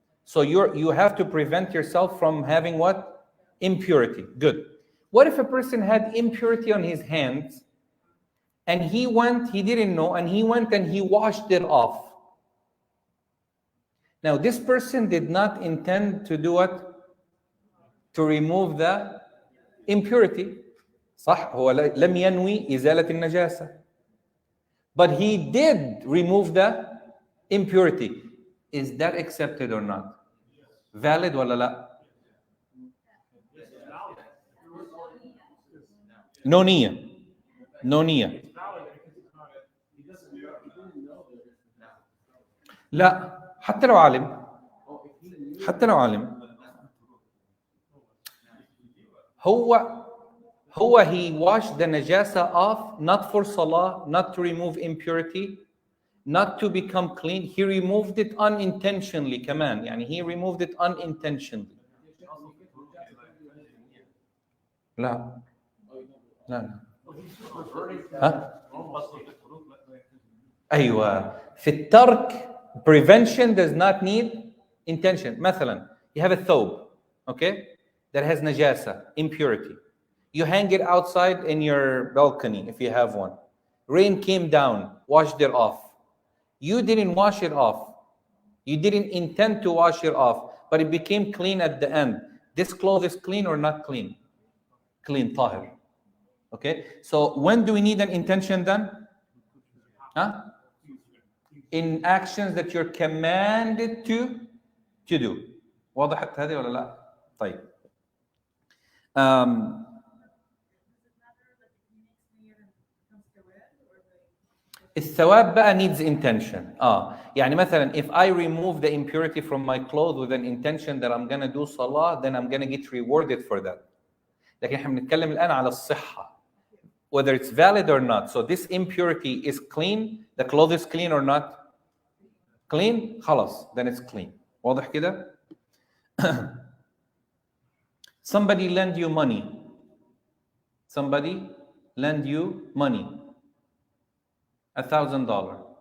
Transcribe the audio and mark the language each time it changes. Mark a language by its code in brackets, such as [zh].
[en] So you have to prevent yourself from having what? Impurity. Good. What if a person had impurity on his hands and he didn't know, and he went and he washed it off? Now this person did not intend to do what? To remove the impurity. [ar] صح؟ هو لم ينوي إزالة النجاسة. [en] But he did remove the impurity. Is that accepted or not? Valid [ar] ولا لا? [en] No niyyah. [ar] لا حتى لو عالم هو [en] he washed the najasa off not for salah, not to remove impurity, not to become clean. He removed it unintentionally [ar] كمان. يعني [en] he removed it unintentionally. [ar] لا ها؟ أيوة. في الترك [en] prevention does not need intention. [ar] مثلا, [en] you have a thobe, okay, that has najasa, impurity. You hang it outside in your balcony if you have one. Rain came down, washed it off. You didn't wash it off. You didn't intend to wash it off, but it became clean at the end. This cloth is clean or not clean? Clean, tahir. Okay, so when do we need an intention then? Huh? In actions that you're commanded to do. [ar] وضحت هذه ولا لا؟ طيب. الثواب بقى [en] needs intention. [ar] يعني مثلا [en] if I remove the impurity from my clothes with an intention that I'm gonna do salah, then I'm gonna get rewarded for that. [ar] لكن احنا بنتكلم الآن على الصحة, [en] whether it's valid or not. So this impurity is clean, the cloth is clean or not? Clean, [ar] خلاص, [en] then it's clean. [ar] واضح كده؟ [en] Somebody lend you money. Somebody lend you money. $1,000.